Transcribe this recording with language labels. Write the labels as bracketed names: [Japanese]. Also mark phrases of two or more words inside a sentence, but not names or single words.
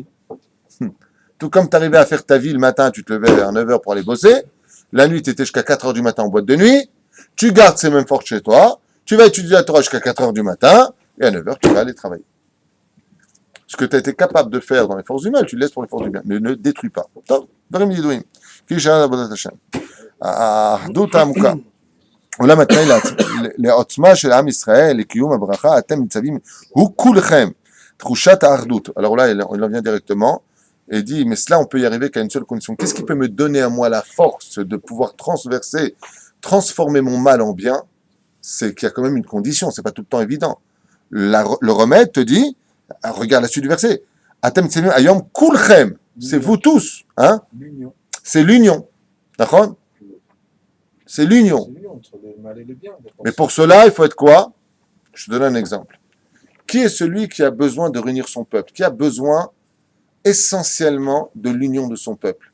[French] Tout comme tu arrivais à faire ta vie le matin, tu te levais vers 9h pour aller bosser, la nuit tu étais jusqu'à 4h du matin en boîte de nuit, tu gardes ces mêmes forces chez toi, tu vas étudier la Torah jusqu'à 4h du matin, et à 9h tu vas aller travailler. Ce que tu as été capable de faire dans les forces du mal, tu le laisses pour les forces du bien. Ne détruis pas. [Hebrew] עולם התנאי לעוצמה של עם ישראל, לקיום הברכה, אתם ניצבים, הוא כולכם, תחושת האחדות. [French] Alors là, il en vient directement, et dit, mais cela, on peut y arriver qu'à une seule condition. Qu'est-ce qui peut me donner à moi la force de pouvoir transformer mon mal en bien? C'est qu'il y a quand même une condition, c'est pas tout le temps évident. Le remède te dit, regarde la suite du verset. [Hebrew] אתם ניצבים היום כולכם. [French] C'est vous tous. Hein? C'est l'union. D'accord? C'est l'union. C'est l'union entre le mal et le bien. Mais pour cela, il faut être quoi? Je te donne un exemple. Qui est celui qui a besoin de réunir son peuple? Qui a besoin essentiellement de l'union de son peuple?